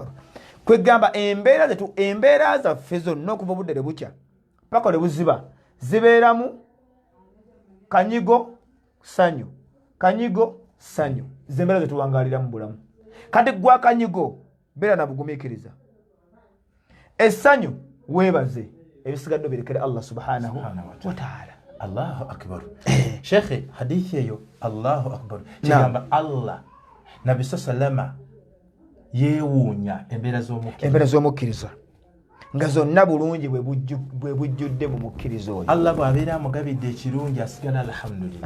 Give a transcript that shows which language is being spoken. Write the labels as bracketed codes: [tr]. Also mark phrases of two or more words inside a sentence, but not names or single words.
[lg] Kwegamba embeera zaffe zonna okuva obudde ne bukya paka ne buziba zibeeramu kanyigo sanyu zembeera zetuwangalira mu bulamu. Kati gwa kanyigo beera na bugumiikiriza, essanyu weebaze, ebisigadde birekere [ar] الله سبحانه وتعالى. الله أكبر. [lg] Shekhe, hadithi eyo [ar] الله أكبر [lg] kigamba Allah Nabi sallama yeewuunya embeera z'omukkiriza nga zonna bulungi bwe bujjudde mu mukkiriza oyo. Allah bw'abeera amugabidde ekirungi asigala alhamdulillah,